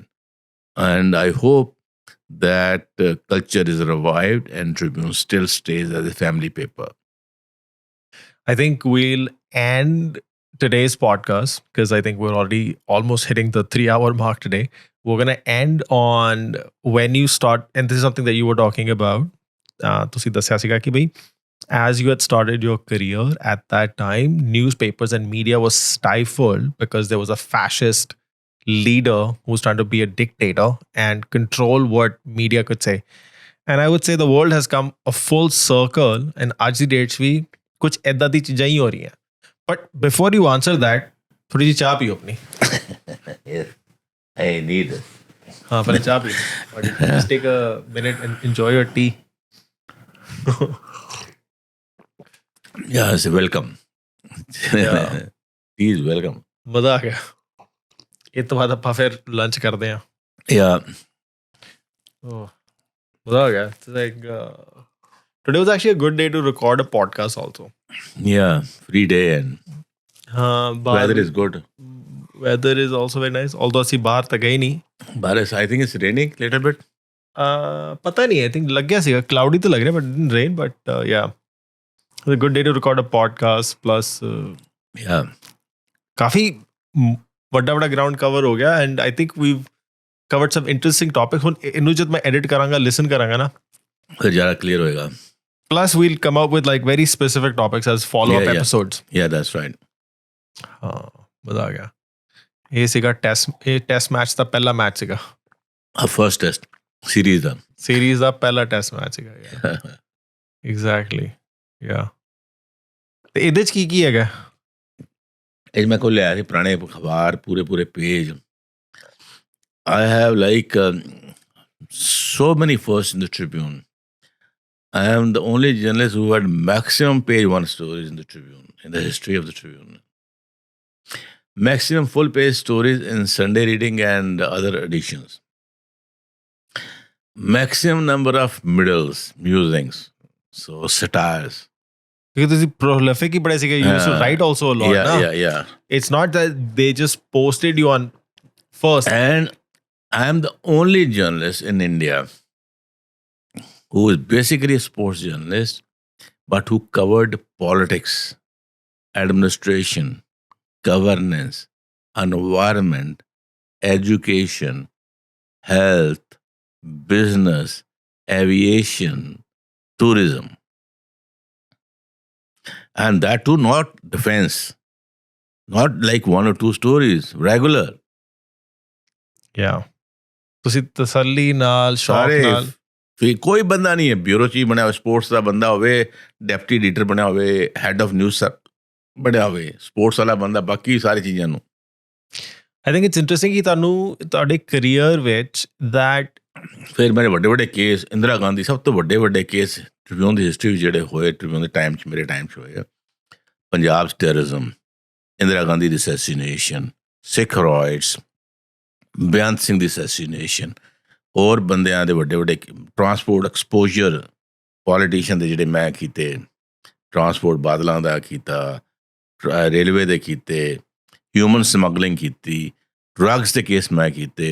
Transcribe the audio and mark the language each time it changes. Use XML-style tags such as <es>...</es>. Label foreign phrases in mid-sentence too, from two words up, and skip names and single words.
<en>And I hope that culture is revived and Tribune still stays as a family paper. I think we'll end today's podcast because I think we're already almost hitting the 3-hour mark today. We're going to end on when you start, and this is something that you were talking about.</en> <pa>ਤੁਸੀਂ ਦੱਸਿਆ ਸੀਗਾ ਕਿ ਭਾਈ,</pa> <en>as you had started your career at that time, newspapers and media was stifled because there was a fascist leader who was trying to be a dictator and control what media could say. And I would say the world has come a full circle, and</en> <pa>ਅੱਜ ਦੀ ਡੇਟ ਭੀ ਕੁਝ ਐਦਾਂ ਦੀ ਚੀਜ਼ਾਂ ਹੀ ਹੋ ਰਹੀ ਹੈਂ.</pa> <en>But before you answer that,</en> <hi>थोड़ी सी चाय पियो अपनी.</hi> <en>Yes, I need it.</en> <hi>हाँ पहले चाय पी लो.</hi> <en>Just take a minute and enjoy your tea. Yeah, it's welcome. Yeah. He is welcome.</en> <pa>ਮਜ਼ਾ ਆ ਗਿਆ. ਇਹ ਤੋਂ ਬਾਅਦ ਆਪਾਂ ਫਿਰ ਲੰਚ ਕਰਦੇ ਹਾਂ.</pa> <en>Yeah.</en> <pa>ਮਜ਼ਾ ਆ ਗਿਆ.</pa> <en>It's like today was actually a good day to record a podcast also. Yeah, free day and weather is good. Weather is also very nice.</en> <pa>Although ਅਸੀਂ ਬਾਹਰ ਤਾਂ ਗਏ ਨਹੀਂ.</pa> <en>But I think it's raining a little bit.</en> <pa>ਪਤਾ ਨਹੀਂ.</pa> <en>I think</en> <pa>ਲੱਗ ਗਿਆ ਸੀਗਾ. Cloudy ਤਾਂ ਲੱਗ ਰਿਹਾ</pa> <en>but it didn't rain. But yeah, it's a good day to record a podcast. Plus Yeah.</en> <pa>ਕਾਫੀ ਵੱਡਾ ਗਰਾਊਂਡ ਕਵਰ ਹੋ ਗਿਆ</pa> <en>and I think we've covered some interesting topics.</en> <pa>ਹੁਣ ਇਹਨੂੰ ਜਦ ਮੈਂ ਐਡਿਟ ਕਰਾਂਗਾ, ਲਿਸਨ ਕਰਾਂਗਾ ਨਾ, ਫਿਰ ਜ਼ਿਆਦਾ clear ਹੋਏਗਾ.</pa> <en>plus we'll come up with like very specific topics as follow-up episodes. Yeah, that's right.</en> <pa>ਹਾਂ ਮਜ਼ਾ ਆ ਗਿਆ. ਇਹ ਸੀਗਾ ਟੈਸਟ ਮੈਚ ਦਾ ਪਹਿਲਾ ਮੈਚ ਸੀਗਾ.</pa> <en>First test series ਦਾ.</en> <pa>ਸੀਰੀਜ਼ ਦਾ ਪਹਿਲਾ ਟੈਸਟ ਮੈਚ ਸੀਗਾ. ਐਗਜ਼ੈਕਟਲੀ. ਯਾ. ਤੇ ਇਹਦੇ ਚ ਕੀ ਹੈਗਾ? ਇਹ ਮੈਂ ਕੋਲ ਲਿਆ ਸੀ ਪੁਰਾਣੇ ਅਖਬਾਰ ਪੂਰੇ ਪੇਜ.</pa> <en>I have like so many firsts in the Tribune. I am the only journalist who had maximum page one stories in the Tribune, in the history of the Tribune. Maximum full page stories in Sunday reading and other editions. Maximum number of middles, musings, so satires.</en> <pa>Because ਤੁਸੀਂ prolific ਹੀ ਬੜੇ ਸੀਗੇ.</pa> <en>You used to write also a lot. Yeah. It's not that they just posted you on first. And I am the only journalist in India who is basically a sports journalist, but who covered politics, administration, governance, environment, education, health, business, aviation, tourism. And that too, not defense, not like one or two stories, regular. Yeah.</en> <pa>ਤੁਸੀਂ ਤਸੱਲੀ ਨਾਲ, ਸ਼ੌਕ ਨਾਲ. ਕੋਈ ਬੰਦਾ ਨਹੀਂ ਹੈ ਬਿਊਰੋ ਚੀਫ ਬਣਿਆ ਹੋਵੇ, ਸਪੋਰਟਸ ਦਾ ਬੰਦਾ ਹੋਵੇ, ਡੈਪਟੀ ਐਡੀਟਰ ਬਣਿਆ ਹੋਵੇ, ਹੈਡ ਆਫ ਨਿਊਜ਼ ਬਣਿਆ ਹੋਵੇ, ਸਪੋਰਟਸ ਵਾਲਾ ਬੰਦਾ, ਬਾਕੀ ਸਾਰੀ ਚੀਜ਼ਾਂ ਨੂੰ.</pa> <en>I think it's interesting</en> <pa>ਕਿ ਤੁਹਾਡੇ ਕਰੀਅਰ ਵਿੱਚ</pa> <en>that</en> <pa>ਫਿਰ ਮੇਰੇ ਵੱਡੇ ਕੇਸ, ਇੰਦਰਾ ਗਾਂਧੀ, ਸਭ ਤੋਂ ਵੱਡੇ ਕੇਸ ਟ੍ਰਿਬਿਊਨ ਦੀ ਹਿਸਟਰੀ ਵਿੱਚ ਜਿਹੜੇ ਹੋਏ, ਟ੍ਰਿਬਿਊਨ ਦੇ ਟਾਈਮ 'ਚ, ਮੇਰੇ ਟਾਈਮ 'ਚ ਹੋਏ ਆ. ਪੰਜਾਬ 'ਚ ਟੈਰਰਿਜ਼ਮ, ਇੰਦਰਾ ਗਾਂਧੀ ਦੀ ਅਸੈਸੀਨੇਸ਼ਨ, ਸਿੱਖ ਰਾਈਟਸ, ਬੇਅੰਤ ਸਿੰਘ ਦੀ ਅਸੈਸੀਨੇਸ਼ਨ, ਹੋਰ ਬੰਦਿਆਂ ਦੇ ਵੱਡੇ ਟਰਾਂਸਪੋਰਟ ਐਕਸਪੋਜ਼ਰ, ਪੋਲੀਟੀਸ਼ੀਅਨ ਦੇ ਜਿਹੜੇ ਮੈਂ ਕੀਤੇ, ਟਰਾਂਸਪੋਰਟ ਬਾਦਲਾਂ ਦਾ ਕੀਤਾ, ਰੇਲਵੇ ਦੇ ਕੀਤੇ, ਹਿਊਮਨ ਸਮਗਲਿੰਗ ਕੀਤੀ, ਡਰੱਗਸ ਦੇ ਕੇਸ ਮੈਂ ਕੀਤੇ.</pa>